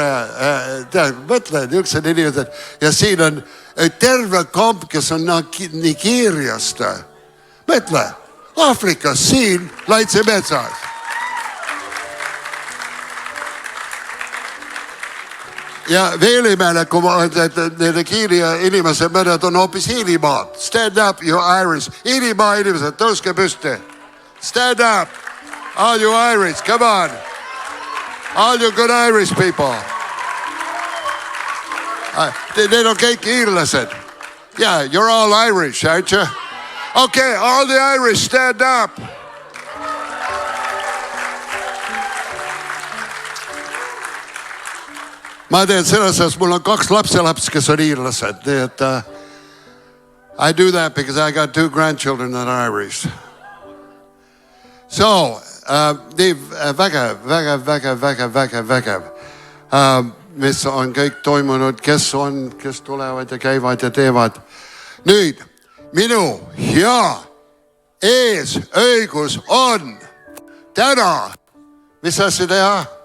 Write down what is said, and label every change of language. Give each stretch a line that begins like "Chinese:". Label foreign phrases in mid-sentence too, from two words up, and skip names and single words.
Estonian: Mõtle, niisugused inimesed. Ja siin on terve kamp, kes on Nigeeriast. Mõtle, Afrikas, siin Laitse metsas. Ja veel imelikum on, et need Kiiria inimesed, mõned on hoopis Iirimaad.
English: Stand up, you Irish.
Estonian: Iirimaa inimesed, tõuske püsti.
English: Stand up. All you Irish, come on. All you good Irish people.
Estonian: Need on kõik iirlased.
English: Yeah, you're all Irish, aren't you? Okay, all the Irish, stand up.
Estonian: Ma teen selles, et mul on 2 lapselaps, kes on iirlased. Nii et
English: I do that because I got 2 grandchildren that are Irish. So,
Estonian: nii vägev. Mis on kõik toimunud, kes tulevad ja käivad ja teevad. Nüüd, minu hea eesõigus on täna, mis asja teha?